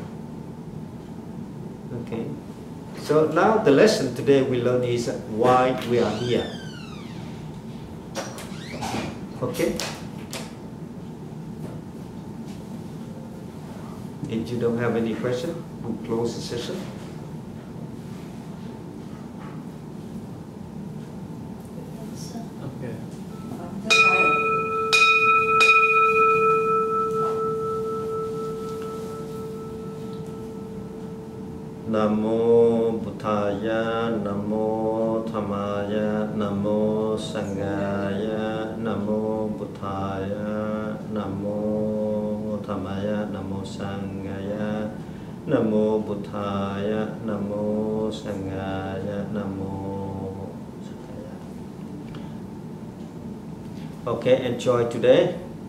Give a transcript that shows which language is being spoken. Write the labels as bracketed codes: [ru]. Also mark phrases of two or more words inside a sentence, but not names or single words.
[en] Okay. So now the lesson today we learn is why we are here. Okay. If you don't have any question, we'll close the session. Okay. [pi] Namo Buddhaya, Namo Dhammaya, Namo Sanghaya, Namo Buddhaya, Namo Dhammaya, Namo Sanghaya, Namo Buddhaya, Namo Sanghaya, Namo Sanghaya. [en] Okay, enjoy today.